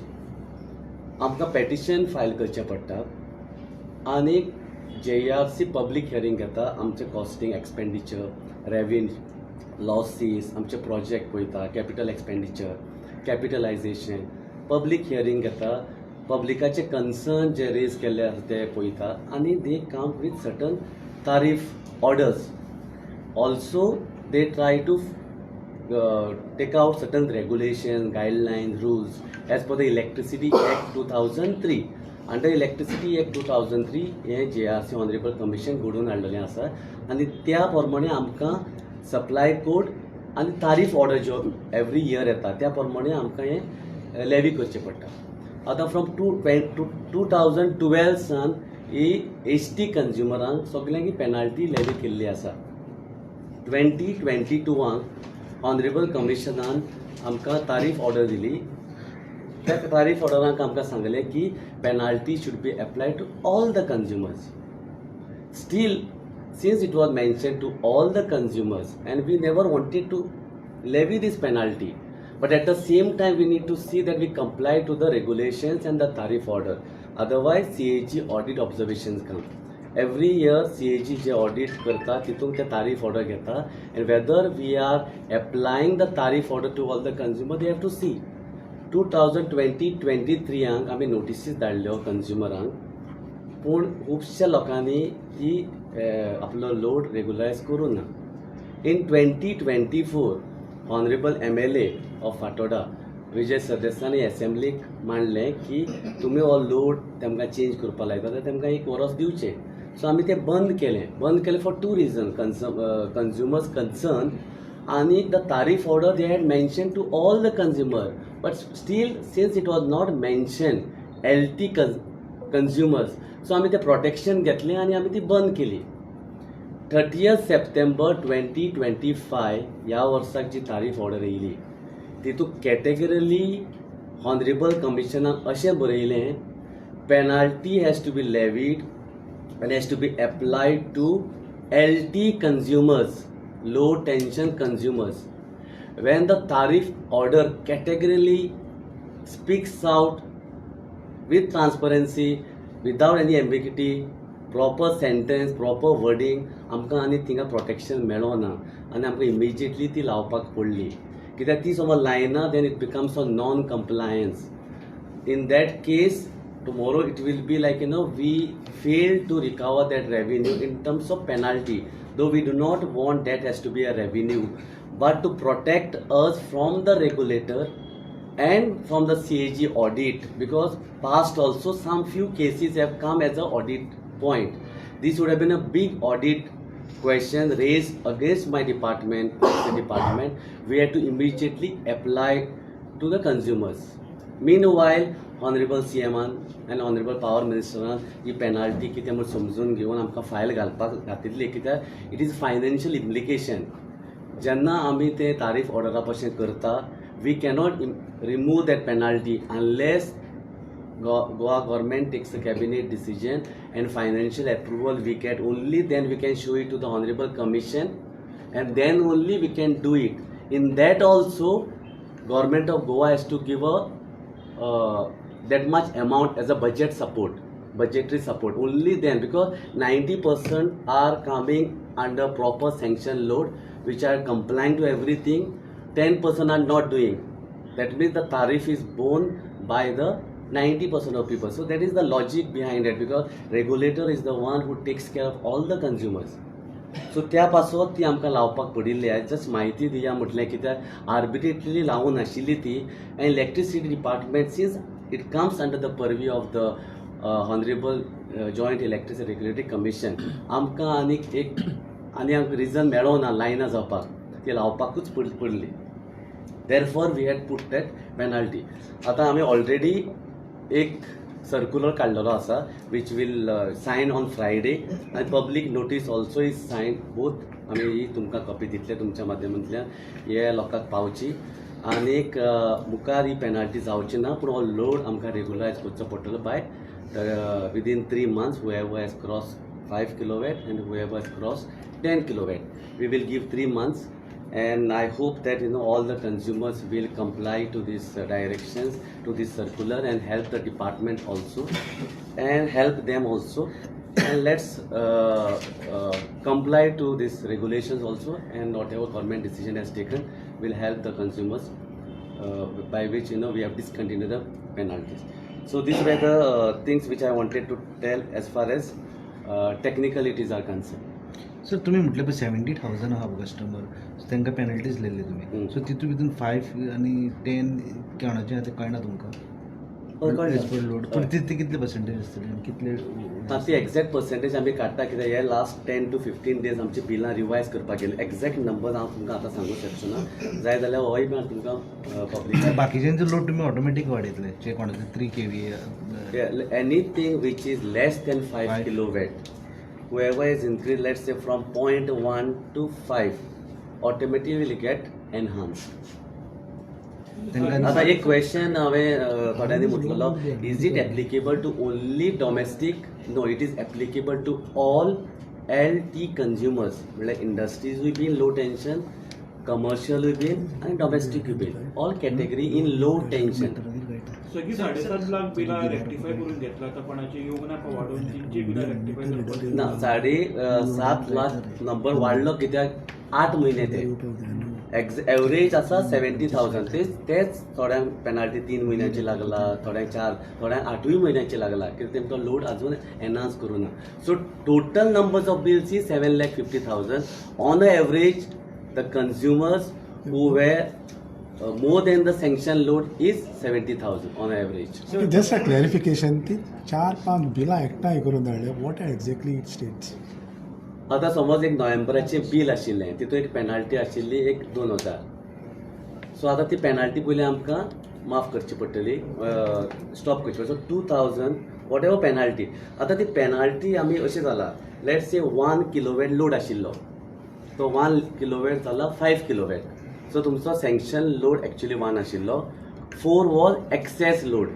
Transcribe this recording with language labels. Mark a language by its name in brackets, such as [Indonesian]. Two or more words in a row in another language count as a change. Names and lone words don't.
[Konkani] आमकां पेटिशन फायल करचें पडटा आनी JRC पब्लीक हियरिंग घेता, आमचे [English] costing expenditure, revenue, losses, [Konkani] आमचे प्रोजेक्ट पळयता, [English] capital expenditure, capitalization, public hearing [Konkani] घेता, पब्लिकाचे कन्सर्न जे रेज केल्ले आसा ते पळयता आनी [English] they come with certain tariff orders. also they try to take out certain regulations, guidelines, rules as per the Electricity Act 2003. Under Electricity Act 2003 [Konkani] हे JRC Honorable Commission घडून हाडलेलें आसा आनी त्या प्रमाणे आमकां [English] supply code [Konkani] आनी [English] tariff order [Konkani] ज्यो [English] every year [Konkani] येता त्या प्रमाणे आमकां हें लेवी करचें पडटा. आतां फ्रॉम 2012 सान ही HT कंज्युमरांक सगळ्यांक ही पेनाल्टी लेवी केल्ली आसा. 2022 ऑनरेबल कमिशनान आमकां [English] tariff order [Konkani] दिली. त्या तारीफ ऑर्डरांक आमकां सांगलें की [English] penalty should be applied to all the consumers. स्टील since it was mentioned to all the consumers and we never wanted to levy this penalty, but at the same time we need to see that we comply to the regulations and the tariff order, otherwise CAG audit observations come. Every year CAG जे audit [Konkani] करता तितून ते [English] tariff order घेता and whether we are applying the tariff order to all the consumer they have to see. [Konkani] 2020-23 हांग आमी नोटिसीस धाडल्यो कंज्युमरांक, पूण खुबश्या लोकांनी ती आपलो [English] load regularise [Konkani] करूं ना. [English] In 2024 Honorable MLA of Fatorda [Konkani] विजय सरदेसायानी असेंब्लीक मांडलें की तुमी हो लोड तेमकां चेंज करपा लायता जाल्यार तेमकां 1 वर्स दिवचें. [English] सो [Konkani] आमी तें बंद केलें [English] फॉर 2 reasons. Consumers concern आणि the tariff order they had mentioned to all the consumer, but still since it was not mentioned LT consumers, so [Konkani] आम्ही ते प्रोटेक्शन घेतलें आनी आमी ती बंद केली. 30th September 2025 ह्या वर्साक जी [English] tariff order [Konkani] येयली तितूंत कॅटेगरली ऑनरेबल कमिशनान अशें बरयलें, [English] penalty has to be levied and has to be applied to LT consumers, low tension consumers. When the tariff order categorically speaks out with transparency, without any ambiguity, proper sentence, proper wording, [Konkani] आमकां आनी थिंगा प्रोटेक्शन मेळो ना आनी आमकां इमिजिएटली ती लावपाक पडली. कित्याक ती समज लायना [English] then it becomes a non compliance. In that case, tomorrow it will be like, we fail to recover that revenue in terms of penalty, though we do not want that as to be a revenue, but to protect us from the regulator and from the CAG audit, because past also some few cases have come as a audit point. This would have been a big audit question raised against my department, the department. We had to immediately apply to the consumers. Meanwhile, Honorable CM and Honorable Power Minister [Konkani] ही पेनाल्टी कितें म्हूण समजून घेवन आमकां फायल घालपाक घातिल्ली, कित्याक [English] it is financial implication. [Konkani] जेन्ना आमी तें तारीफ ऑर्डरा भशेन करता, [English] we cannot remove that penalty unless Goa government takes a cabinet decision and financial approval we get. Only then we can show it to the Honorable Commission and then only we can do it. In that also, Government of Goa has to give that much amount as a budgetary support. Only then, because 90% are coming under proper sanction load, which are complying to everything. 10% are not doing. That means the tariff is borne by the 90% of people. So that is the logic behind it, because regulator is the one who takes care of all the consumers. [Konkani] सो त्या पासून ती आमकां लावपाक पडिल्ली आहे. जस्ट म्हायती दिया म्हटलें, कित्याक आर्बिट्रेटली लावून नाशिल्ली ती. [English] आनी electricity department since it comes under the purview of the Honorable Joint Electricity Regulatory Commission, [Konkani] आमकां आमकां रिजन मेळो ना लायना जावपाक, ती लावपाकूच पडली. [English] therefore we had put that penalty. [Konkani] आतां आमी ऑलरेडी एक सर्क्युलर काडलेलो आसा [English] which will sign on Friday [Konkani] आनी [English] public notice also is sign both [Konkani] आमी ही तुमकां कॉपी दितले तुमच्या माध्यमांतल्यान हे लोकांक पावची आनीक मुखार ही पेनाल्टी जावची ना पूण हो लोड आमकां रेगुलायज करचो पडटलो [English] by within 3 months whoever has crossed 5 kilowatt and whoever has crossed 10 kilowatt we will give 3 months and I hope that all the consumers will comply to these directions, to this circular, and help the department also and help them also and let's comply to these regulations also and whatever government decision has taken will help the consumers by which we have discontinued the penalties. So these were the things which I wanted to tell as far as technicalities are concerned. [Konkani] सर तुम्ही म्हटलं पण 70,000 हा कस्टमर तांकां पेनल्टीज दिल्ली तुम्ही सो तितून भितर 5 आणि 10 केवणाचें आतां कळना तुमकां लोड पूण तितले कितले पर्सेंटेज आसतले आनी कितले ती [English] exact percentage [Konkani] आमी काडटा कित्याक हे [English] last 10 to 15 days [Konkani] आमची बिलां रिवायज करपाक गेले [English] exact number [Konkani] हांव तुमकां आतां सांगूंक शकचो ना जाय जाल्यार होय बी हांव तुमकां पब्लीक बाकीच्यांचो लोड तुमी ऑटोमॅटीक वाडयतले जे कोणाचे 3 kVA [English] anything which is less than 5 kilowatt whoever is increased let's say from 0.1 to 5 automatically will get enhanced. [Konkani] आता एक क्वेश्चन हांवें थोड्यांनी म्हटलेलो [English] is it applicable to only domestic no it is applicable to all LT consumers [Konkani] म्हणल्यार इंडस्ट्रीजूय बीन [English] low tension [Konkani] कमर्शियलूय बीन आनी डोमेस्टीकूय बीन [English] all category in low tension. [Konkani] सगळी 7.5 लाख बिलां रेक्टिफाय करून घेतला तर कोणाचे येवंक नाका वाडोवन तिंची बिलां रेक्टिफाय करपाक ना 7.5 लाख नंबर वाडलो कित्याक 8 म्हयने ते एवरेज आसा 70,000 तेच थोड्यांक पेनाल्टी 3 म्हयन्याची लागला थोड्यांक 4 थोड्यांक 8 म्हयन्याची लागला कित्याक तेमकां लोड अजून एनहान्स करूं ना. [English] So total numbers of bills is 7,50,000 on a average the consumers who were more than the sanction load is 70,000 on average. So just a clarification, [Konkani] ती 4-5 बिलां एकठांय करून धाडले [English] what exactly it states? [Konkani] आता समज एक नोव्हेंबराचें बील आशिल्लें तितून एक पेनाल्टी आशिल्ली एक 2,000 सो आतां ती पेनाल्टी पयलीं आमकां माफ करची पडटली स्टॉप करची पडटली. [English] So 2,000 whatever penalty [Konkani] आतां ती पेनाल्टी आमी अशें जाला [English] let's say [Konkani] 1 किलोवॅट लोड आशिल्लो तो 1 किलोवॅट जाला 5 किलोवॅट सो तुमचो [English] sanction load actually [Konkani] 1 आशिल्लो 4 [English] was excess load.